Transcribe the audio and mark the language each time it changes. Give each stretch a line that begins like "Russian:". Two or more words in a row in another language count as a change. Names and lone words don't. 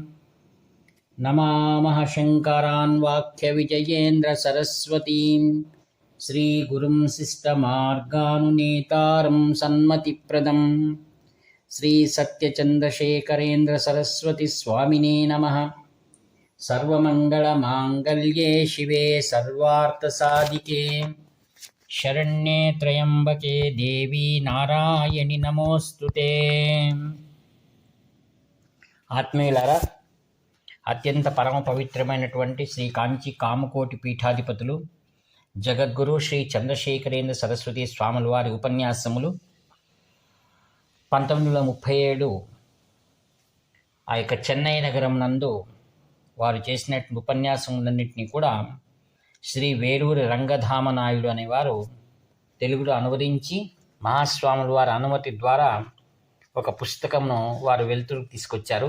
Sanskrit: नमामः शङ्करान् वाक्यविजयेन्द्रसरस्वतीं श्रीगुरुं शिष्टमार्गानुनेतारं सन्मतिप्रदं श्रीसत्यचन्द्रशेखरेन्द्रसरस्वतीस्वामिने नमः। सर्वमङ्गलमाङ्गल्ये शिवे सर्वार्थसाधिके शरण्ये त्र्यम्बके देवी नारायणि नमोऽस्तुते।
Telugu: ఆత్మీయులారా, అత్యంత పరమ పవిత్రమైనటువంటి శ్రీ కాంచి కామకోటి పీఠాధిపతులు జగద్గురు శ్రీ చంద్రశేఖరేంద్ర సరస్వతి స్వాముల వారి ఉపన్యాసములు 1937 ఆ యొక్క చెన్నై నగరం నందు వారు చేసిన ఉపన్యాసములన్నింటినీ కూడా శ్రీ వేలూరి రంగధామ నాయుడు అనేవారు తెలుగులో అనువదించి మహాస్వాముల వారి అనుమతి ద్వారా ఒక పుస్తకమును వారు వెలుతురుకు తీసుకొచ్చారు.